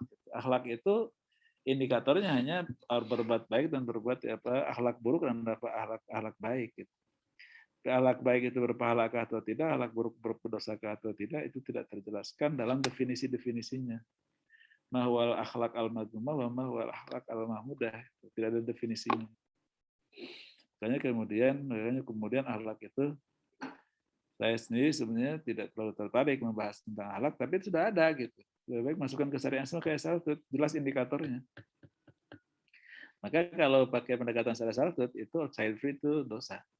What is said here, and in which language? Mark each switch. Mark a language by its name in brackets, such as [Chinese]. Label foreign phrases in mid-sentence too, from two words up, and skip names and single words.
[Indonesian] Akhlak itu indikatornya hanya berbuat baik dan berbuat akhlak buruk dan akhlak baik. Gitu. Akhlak baik itu berpahala atau tidak, akhlak buruk berdosa atau tidak, itu tidak terjelaskan dalam definisinya. [Arabic] ما هو الأخلاق المذمومة وما هو الأخلاق المحمودة, [Indonesian] tidak ada definisinya. Makanya kemudian akhlak itu, saya sendiri sebenarnya tidak terlalu tertarik membahas tentang akhlak, tapi itu sudah ada gitu. Lebih baik masukkan ke syariah semua kayak Saltut, jelas indikatornya. Maka kalau pakai pendekatan syariah Saltut itu [English] child free [Indonesian] itu dosa.